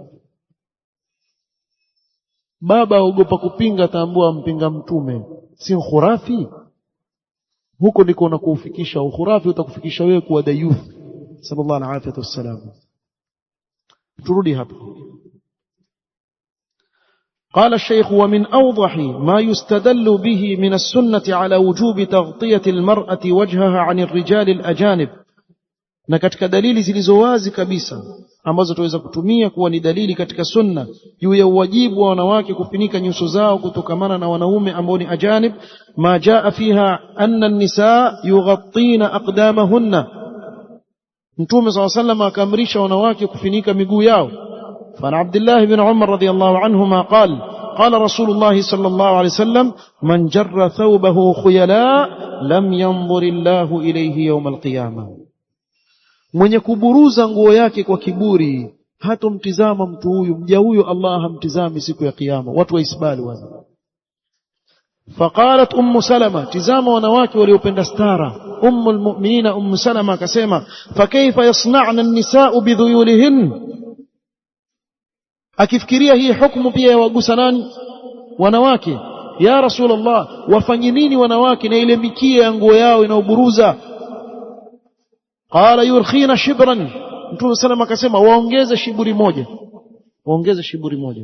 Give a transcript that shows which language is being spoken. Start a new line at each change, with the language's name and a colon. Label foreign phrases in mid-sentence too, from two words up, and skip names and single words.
Swahili: Baba aogopa kupinga, tambua mpinga mtume si khurafi. Huko ndiko unakufikisha ukhurafi, utakufikisha wewe kuwa dayuth.
Arabic: صلى الله عليه وسلم.
Swahili: Turudi hapa.
Arabic: قال الشيخ: ومن أوضح ما يستدل به من السنة على وجوب تغطية المرأة وجهها عن الرجال الأجانب.
Swahili: na katika dalili zilizowazi kabisa ambazo tuweza kutumia kuwa ni dalili katika sunna juu ya uwajibu wa wanawake kufunika nyuso zao kutokamana na wanaume ambao ni ajanib,
Arabic: ما جاء فيها أن النساء يغطين أقدامهن.
Swahili: Mtume
Arabic: صلى الله عليه وسلم
Swahili: akaamrisha wanawake kufunika miguu yao.
Arabic: فعن عبد الله بن عمر رضي الله عنهما قال: قال رسول الله صلى الله عليه وسلم: من جر ثوبه خيلاء لم ينظر الله إليه يوم القيامة.
Swahili: mwenye kuburuza nguo yake kwa kiburi hatomtizama mtu huyu, mja huyu Allah hamtizami siku ya kiyama. Watu wa isbali wazi.
Arabic: فقالت أم سلمة:
Swahili: tizama wanawake waliopenda stara.
Arabic: أم المؤمنين أم سلمة akasema: فكيف يصنعن النساء بذيولهن.
Swahili: akifikiria hii hukumu pia yawagusa nani? Wanawake.
Arabic: يا رسول الله,
Swahili: wafanye nini wanawake na ile mikia ya nguo yao inaoburuza?
Arabic: قال: يرخين شبرا.
Swahili: Mtume sallam akasema waongeze shiburi moja, waongeze shiburi moja.